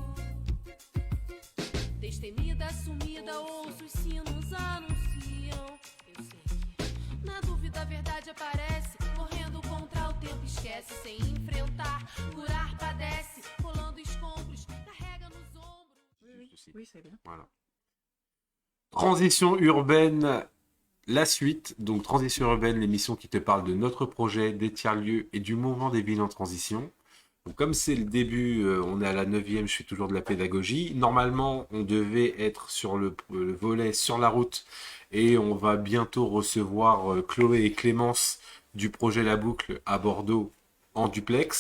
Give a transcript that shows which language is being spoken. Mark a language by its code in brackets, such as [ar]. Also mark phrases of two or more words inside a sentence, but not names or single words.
[pt] Destemida, sumida, ouço os sinos anunciam. Eu sei que na dúvida a verdade aparece, correndo contra o tempo esquece, sem enfrentar, curar padece, rolando escombros, carrega nos ombros. [fr] Oui, c'est bien. Voilà. Transition urbaine, la suite. Donc, Transition urbaine, l'émission qui te parle de notre projet, des tiers-lieux et du mouvement des villes en transition. Donc, comme c'est le début, on est à la 9e, je fais toujours de la pédagogie. Normalement, on devait être sur le volet sur la route et on va bientôt recevoir Chloé et Clémence du projet La Boucle à Bordeaux en duplex.